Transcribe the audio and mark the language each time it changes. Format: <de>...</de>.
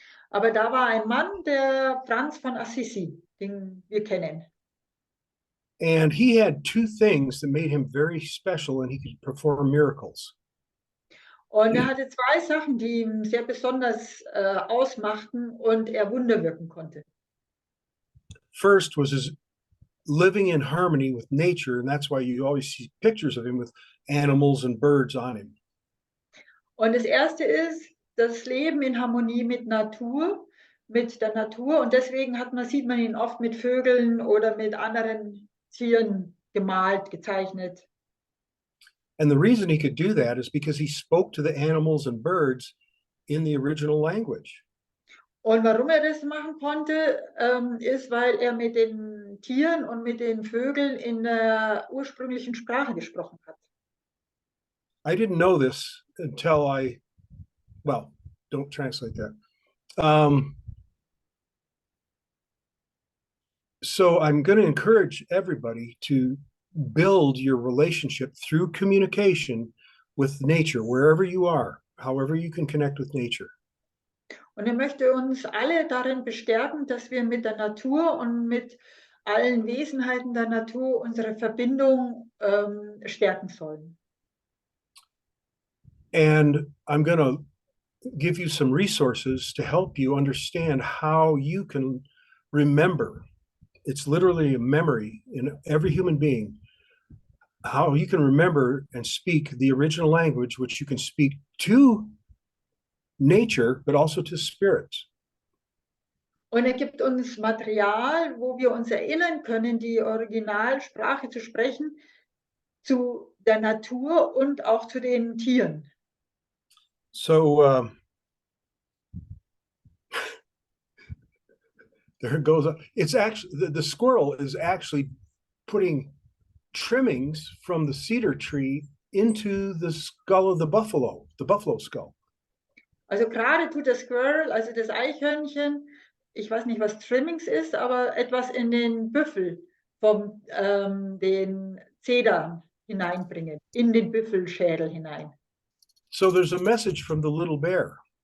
<de>Aber da war ein Mann, der Franz von Assisi, den wir kennen.</de> <en>And he had two things that made him very special, and he could perform miracles.</en> <de>Und hatte zwei Sachen, die ihn sehr besonders ausmachten und er Wunder wirken konnte.</de> <en>First was his living in harmony with nature, and that's why you always see pictures of him with animals and birds on him.</en> <de>Und das erste ist das Leben in Harmonie mit der Natur. Und deswegen sieht man ihn oft mit Vögeln oder mit anderen Tieren gemalt, gezeichnet.</de> <en>And the reason he could do that is because he spoke to the animals and birds in the original language.</en> <de>Und warum er das machen konnte, ist, weil er mit den Tieren und mit den Vögeln in der ursprünglichen Sprache gesprochen hat.</de> <en>I didn't know this until well, don't translate that. So I'm going to encourage everybody to build your relationship through communication with nature, wherever you are, however you can connect with nature.</en> <de>Und er möchte uns alle darin bestärken, dass wir mit der Natur und mit allen Wesenheiten der Natur unsere Verbindung stärken sollen.</de> <en>And I'm going to give you some resources to help you understand how you can remember. It's literally a memory in every human being, how you can remember and speak the original language, which you can speak to nature, but also to spirits.</en> <de>Und er gibt uns Material, wo wir uns erinnern können, die Originalsprache zu sprechen, zu der Natur und auch zu den Tieren.</de> <en>So there it goes. It's actually the squirrel is actually putting trimmings from the cedar tree into the skull of the buffalo skull.</en> <de>Also gerade tut der Squirrel, also das Eichhörnchen, ich weiß nicht, was Trimmings ist, aber etwas in den Büffel vom den Zedern hineinbringen, in den Büffelschädel hinein.</de> <en>So there's a message from the little bear.</en>